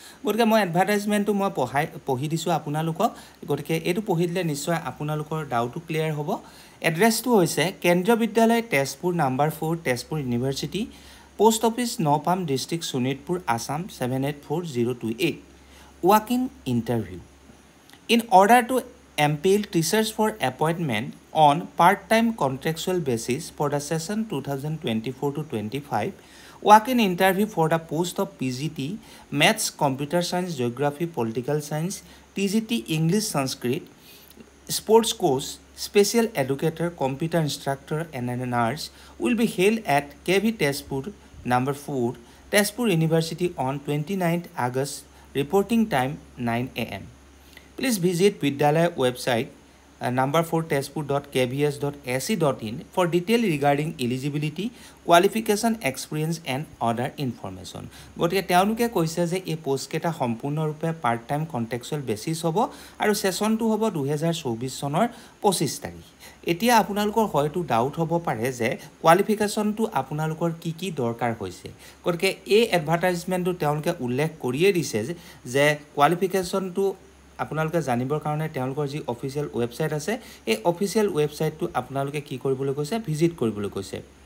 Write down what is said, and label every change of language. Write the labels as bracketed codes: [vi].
[as] গতিকে মই এডভাৰটাইজমেণ্টটো মই পঢ়ি দিছোঁ আপোনালোকক। গতিকে এইটো পঢ়ি দিলে নিশ্চয় আপোনালোকৰ ডাউটটো ক্লিয়াৰ হ'ব। এড্ৰেছটো হৈছে কেন্দ্ৰীয় বিদ্যালয় Tezpur number 4 Tezpur university, post office Napam, district Sonitpur, Assam 784028. [en] Walk-in interview. In order to impel teachers for appointment on part-time contractual basis for the session 2024-25, walk-in interview for the post of PGT, Maths, Computer Science, Geography, Political Science, TGT, English, Sanskrit, Sports Course, Special Educator, Computer Instructor and a Nurse will be held at KV Tezpur number 4, Tezpur University on 29th August. Reporting time 9 AM. Please visit Vidyalaya website number4tezpur.kvs.ac.in for detail regarding eligibility, qualification, experience and other information. [as] গতিকে তেওঁলোকে কৈছে যে এই post কেইটা সম্পূৰ্ণৰূপে part time contractual basis হ'ব আৰু সেশনটো হ'ব 2024 চনৰ 25 তাৰিখ। এতিয়া আপোনালোকৰ হয়তো ডাউট হ'ব পাৰে যে কোৱালিফিকেশনটো আপোনালোকৰ কি দৰকাৰ হৈছে। গতিকে এই এডভাৰটাইজমেন্টটো তেওঁলোকে উল্লেখ কৰিয়ে দিছে যে কোৱালিফিকেশনটো আপোনালোকে জানিবৰ কাৰণে তেওঁলোকৰ যি অফিচিয়েল ৱেবছাইট আছে এই অফিচিয়েল ৱেবছাইটটো আপোনালোকে কি কৰিবলৈ কৈছে ভিজিট কৰিবলৈ কৈছে।